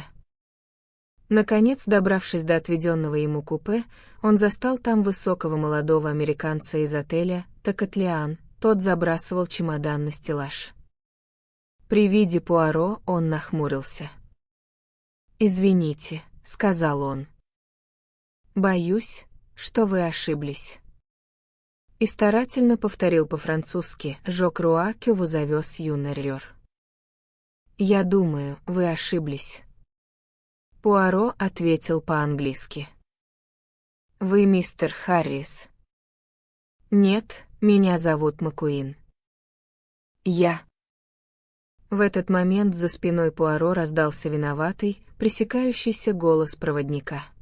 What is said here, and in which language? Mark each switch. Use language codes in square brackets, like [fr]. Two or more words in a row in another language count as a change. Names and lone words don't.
[ru] Наконец, добравшись до отведенного ему купе, он застал там высокого молодого американца из отеля «Токатлиан», тот забрасывал чемодан на стеллаж. При виде Пуаро он нахмурился. «Извините», — сказал он. «Боюсь, что вы ошиблись». И старательно повторил по-французски [fr] «Je crois que vous avez une erreur». [ru] «Я думаю, вы ошиблись». Пуаро ответил по-английски. «Вы мистер Харрис?» «Нет, меня зовут Маккуин». «Я». В этот момент за спиной Пуаро раздался виноватый, пресекающийся голос проводника.